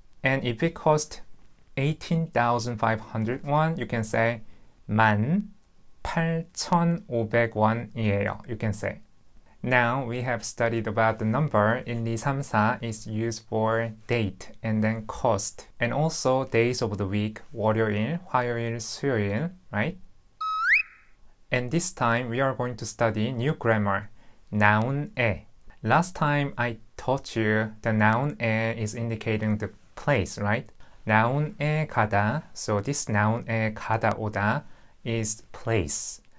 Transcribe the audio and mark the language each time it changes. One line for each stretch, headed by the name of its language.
English: And if it cost 18,500 won, you can say
Korean: 18,500원이에요.
English: You can say. Now we have studied about the number. 1, 2, 3, 4 is used for date and then cost. And also days of the week.
Korean: 월요일, 화요일, 수요일, right?
English: And this time we are going to study new grammar. noun-에. Last time I taught you the noun-에 is indicating the place, right? noun-에 가다. So this noun-에 가다 오다 is place.